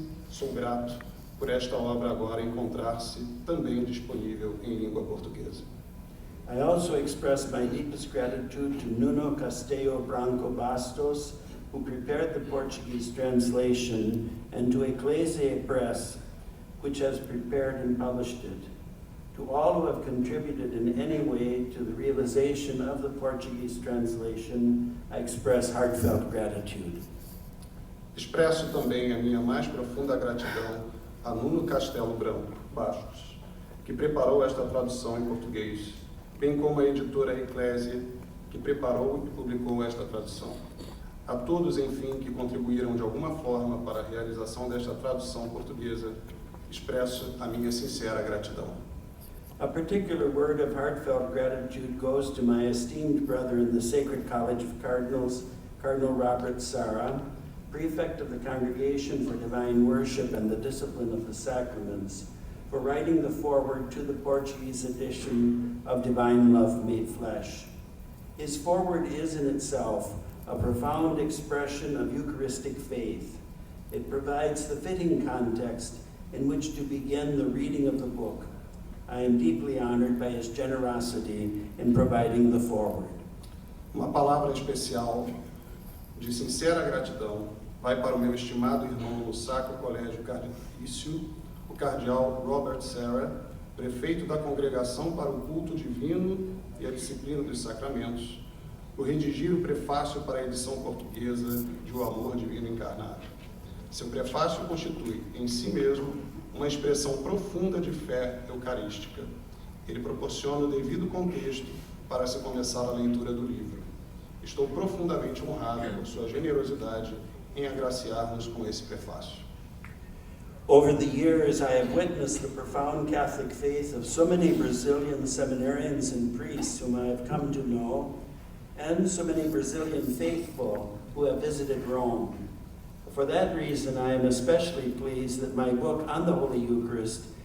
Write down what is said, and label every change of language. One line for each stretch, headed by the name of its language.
Portuguese: Sou grato por esta obra agora encontrar-se também disponível em língua portuguesa.
English: I also express my deepest gratitude to Nuno Castello Branco Bastos, who prepared the Portuguese translation, and to Ecclesiae Press, which has prepared and published it. To all who have contributed in any way to the realization of the Portuguese translation, I express heartfelt gratitude.
Portuguese: Expresso também a minha mais profunda gratidão a Nuno Castelo Branco Bastos, que preparou esta tradução em português, bem como a editora Ecclesiae, que preparou e publicou esta tradução. A todos, enfim, que contribuíram de alguma forma para a realização desta tradução portuguesa, expresso a minha sincera gratidão.
English: A particular word of heartfelt gratitude goes to my esteemed brother in the Sacred College of Cardinals, Cardinal Robert Sarra, Prefect of the Congregation for Divine Worship and the Discipline of the Sacraments, for writing the foreword to the Portuguese edition of Divine Love Made Flesh. His foreword is in itself a profound expression of Eucharistic faith. It provides the fitting context in which to begin the reading of the book. I am deeply honored by his generosity in providing the foreword.
Portuguese: Uma palavra especial de sincera gratidão vai para o meu estimado irmão no Sacro Colégio Cardealício, o cardeal Robert Sarra, prefeito da Congregação para o Culto Divino e a Disciplina dos Sacramentos, por redigir o prefácio para a edição portuguesa de O Amor Divino Encarnado. Seu prefácio constitui, em si mesmo, uma expressão profunda de fé eucarística. Ele proporciona o devido contexto para se começar a leitura do livro. Estou profundamente honrado por sua generosidade em agraciar-nos com esse prefácio.
English: Over the years, I have witnessed the profound Catholic faith of so many Brazilian seminarians and priests whom I have come to know, and so many Brazilian faithful who have visited Rome. For that reason, I am especially pleased that my book on the Holy Eucharist